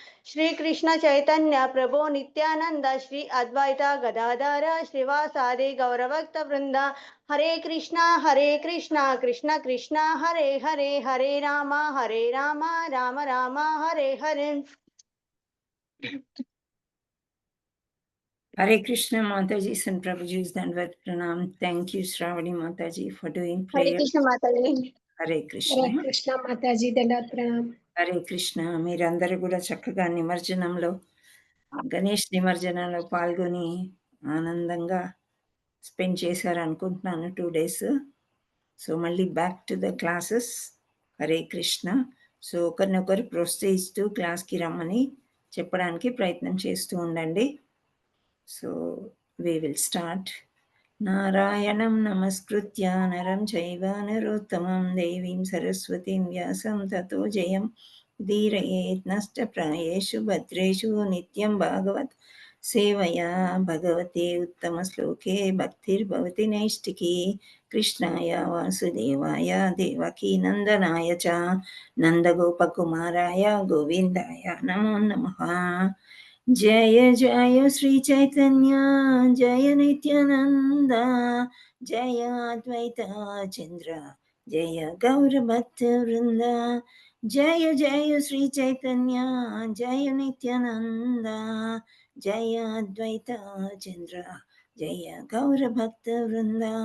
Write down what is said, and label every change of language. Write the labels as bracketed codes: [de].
[sa] श्रीकृष्ण चैतन्य प्रभो नित्यानंद श्री अद्वैत गदाधर श्रीवासादि गौरभक्तवृंद। हरे Krishna Krishna Krishna Hare Hare Hare Ram Ram Ram Hare Hare. [en] Hare Krishna Mataji and Prabhuji's Dandavat Pranam. Thank you, Shravani Mataji, for doing prayer. [sa] हरे कृष्ण माताजी। Hare Krishna. [te] हरे कृष्ణ మాతాజీ దండాత్ ప్రణామ్. హరే కృష్ణ. మీరందరూ కూడా చక్కగా నిమజ్జనంలో గణేష్ నిమజ్జనంలో పాల్గొని ఆనందంగా స్పెండ్ చేశారనుకుంటున్నాను [en] 2 days. [te] సో మళ్ళీ [en] Back to the classes. [te] Hare Krishna. So ఒకరినొకరు ప్రోత్సహిస్తూ క్లాస్కి రమ్మని చెప్పడానికి ప్రయత్నం చేస్తూ ఉండండి. [sa] So [en] we will start. [sa] నారాయణం నమస్కృత్య నరం చైవ నరోత్తమం దేవీం సరస్వతీం వ్యాసం తతో జయం ఉదీరయేత్ నష్టప్రాయేషు భద్రేషు నిత్యం భాగవత్ సేవయా భగవతే ఉత్తమ శ్లోకే భక్తిర్భవతి నైష్టికీ. కృష్ణాయ వాసుదేవాయ దేవకీ నందనాయ చ నందగోపకుమారాయ గోవిందాయ నమో నమః. जय जय श्री चैतन्य जय नित्यानंद जय अद्वैत चंद्र जय गौर भक्त वृंद। जय जय श्री चैतन्य जय नित्यानंद जय अद्वैत चंद्र जय गौर भक्त वृंद।